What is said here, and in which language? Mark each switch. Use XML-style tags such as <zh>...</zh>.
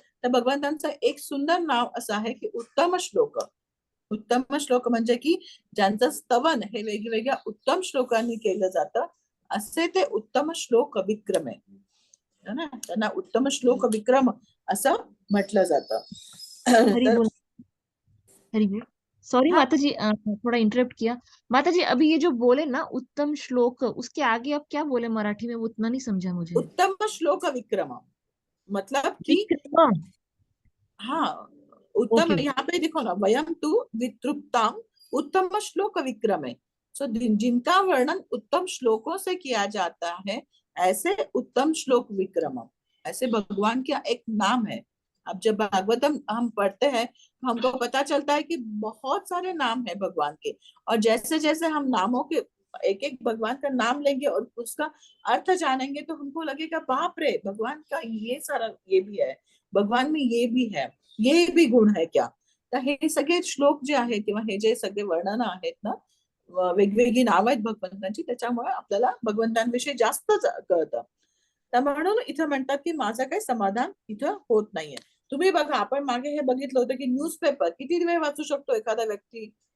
<mr>तर भगवंतांचं एक सुंदर नाव असं आहे की उत्तम श्लोक. उत्तम श्लोक म्हणजे की ज्यांचं स्तवन हे वेगवेगळ्या उत्तम श्लोकांनी केलं जातं, असे ते उत्तम श्लोक विक्रम आहे ना. त्यांना उत्तम श्लोक विक्रम असं म्हटलं जातं.</mr> <hi>हरी सॉरी माता जी, थोड़ा इंटरप्ट किया। माता जी अभी ये जो बोले ना उत्तम श्लोक, उसके आगे आप क्या बोले मराठी में? वो उतना नहीं समझा मुझे। उत्तम श्लोक विक्रम मतलब कि विक्रम। हाँ, उत्तम ओके। यहाँ पे देखो ना, वयम तू वितृप्ताम उत्तम श्लोक विक्रम है। सो जिनका वर्णन उत्तम श्लोकों से किया जाता है, ऐसे उत्तम श्लोक विक्रम, ऐसे भगवान का एक नाम है। अब जब भागवतम हम पढ़ते हैं तो हमको पता चलता है कि बहुत सारे नाम है भगवान के, और जैसे जैसे हम नामों के एक एक भगवान का नाम लेंगे और उसका अर्थ जानेंगे तो हमको लगेगा बाप रे, भगवान का ये सारा ये भी है, भगवान में ये भी है, ये भी गुण है क्या.</hi> <mr>तर हे सगळे श्लोक जे आहेत किंवा हे जे सगळे वर्णन आहेत ना, वेगवेगळी नाव आहेत भगवंतांची, त्याच्यामुळे आपल्याला भगवंतांविषयी जास्त कळतं. तर म्हणून इथं म्हणतात की माझं काही समाधान इथं होत नाहीये. तुम्ही बघा, आपण मागे हे बघितलं होतं की न्यूजपेपर किती वेळ वाचू शकतो एखादा व्यक्ती.</mr>